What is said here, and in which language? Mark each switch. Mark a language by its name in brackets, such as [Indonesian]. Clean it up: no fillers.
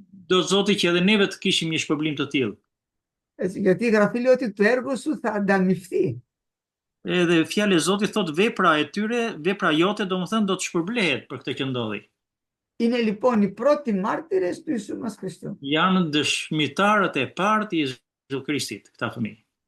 [Albanian] Do Zoti që edhe neve të kishim një shpërblim të tillë. [Greek] Έτσι, γιατί η Γραφή λέει ότι το έργο σου θα ανταμυφθεί. [Albanian] Edhe fjala e Zotit thot vepra e tyre, vepra jote domethënë do të shpërblehet për këtë që ndodhi. [Greek] Είναι λοιπόν οι πρώτοι μάρτυρες του Ιησού μας Χριστού. [Albanian] Janë dëshmitarët e parë të Jezu Krishtit, këta fëmijë.